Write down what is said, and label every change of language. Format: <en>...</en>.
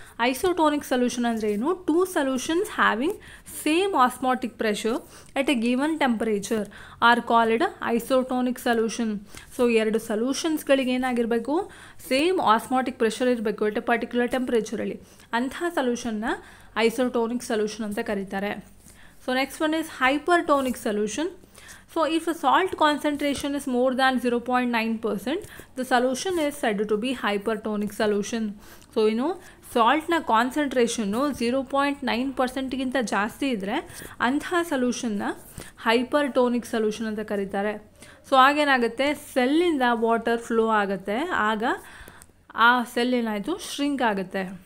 <en>isotonic solution</en> <kn>ಅಂದರೆ ಏನು?</kn> <en>Two solutions having same osmotic pressure at a given temperature are called isotonic solution.</en> <kn>So ಎರಡು ಸೊಲ್ಯೂಷನ್ಸ್ಗಳಿಗೆ ಏನಾಗಿರಬೇಕು? Same osmotic pressure ಇರಬೇಕು</kn> <en>at a particular</en> <kn>ಟೆಂಪರೇಚರಲ್ಲಿ. ಅಂಥ ಸೊಲ್ಯೂಷನ್ನ isotonic solution ಅಂತ ಕರೀತಾರೆ. So</kn> <en>Next one is hypertonic solution. So if a salt concentration is more than 0.9%, the solution is said to be hypertonic solution.</en> <kn>So ಸಾಲ್ಟ್ನ concentration 0.9%ಗಿಂತ ಜಾಸ್ತಿ ಇದ್ದರೆ ಅಂತಹ ಸೊಲ್ಯೂಷನ್ನ ಹೈಪರ್ಟೋನಿಕ್ solution ಅಂತ ಕರೀತಾರೆ. So ಆಗೇನಾಗುತ್ತೆ, ಸೆಲ್ಲಿಂದ water flow ಆಗುತ್ತೆ, ಆಗ ಆ ಸೆಲ್ ಏನಾಯಿತು, ಶ್ರಿಂಕ್ ಆಗುತ್ತೆ.</kn>